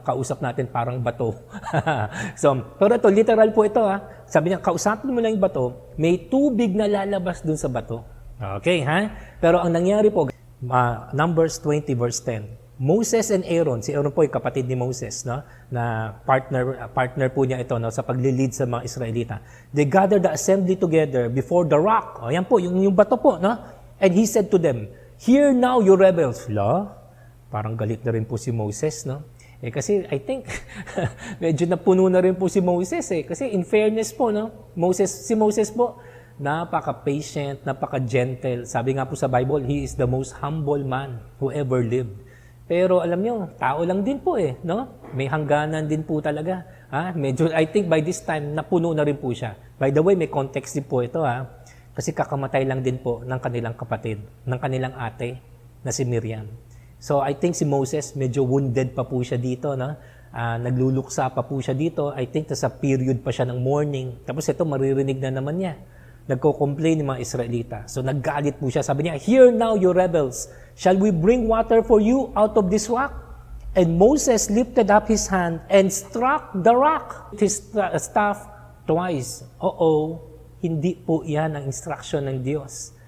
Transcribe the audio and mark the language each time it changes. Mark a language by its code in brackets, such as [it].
[tl] Kausap natin parang bato. So, pero ito, literal po ito, Sabi niya, kausapin mo lang yung bato, may tubig na lalabas dun sa bato. Okay, Pero ang nangyari po, Numbers 20 verse 10, Moses and Aaron, si Aaron po yung kapatid ni Moses, no? Na partner po niya ito, no? Sa paglilid sa mga Israelita. [en] They gathered the assembly together before the rock. O yan po, yung bato po, no? And he said to them, "Hear now, you rebels." [tl] Parang galit na rin po si Moses, no? Kasi I think, medyo napuno na rin po si Moses, Kasi in fairness po, no? Si Moses po, napaka-patient, napaka-gentle. [en] Sabi nga po sa Bible, he is the most humble man who ever lived. [tl] Pero alam nyo, tao lang din po no? May hangganan din po talaga. Medyo, I think by this time, napuno na rin po siya. By the way, may context din po ito, Kasi kakamatay lang din po ng kanilang kapatid, ng kanilang ate, na si Miriam. So I think si Moses, medyo wounded pa po siya dito, no? Nagluluksa pa po siya dito. I think nasa period pa siya ng mourning. Tapos ito, maririnig na naman niya. Nagko-complain ng mga Israelita. So naggalit po siya. [en] Sabi niya, "Hear now, you rebels. Shall we bring water for you out of this rock?" And Moses lifted up his hand and struck the rock with his staff twice. [tl] Hindi po yan ang instruction ng Diyos.